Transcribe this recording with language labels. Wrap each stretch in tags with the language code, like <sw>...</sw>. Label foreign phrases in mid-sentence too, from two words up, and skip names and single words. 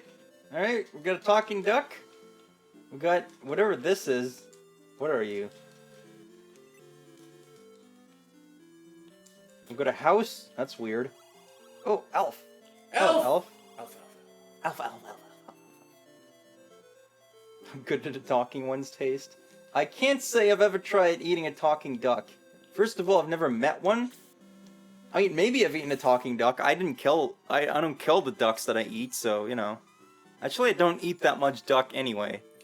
<en>Alright, we got a talking duck. We got whatever this is. What are you? We got a house? That's weird. Oh, elf. Elf! Oh, elf. Elf. Elf, elf, elf, elf. I'm good at a talking one's taste. I can't say I've ever tried eating a talking duck. First of all, I've never met one. I mean, maybe I've eaten a talking duck. I don't kill the ducks that I eat, so, you know. Actually, I don't eat that much duck anyway.</en>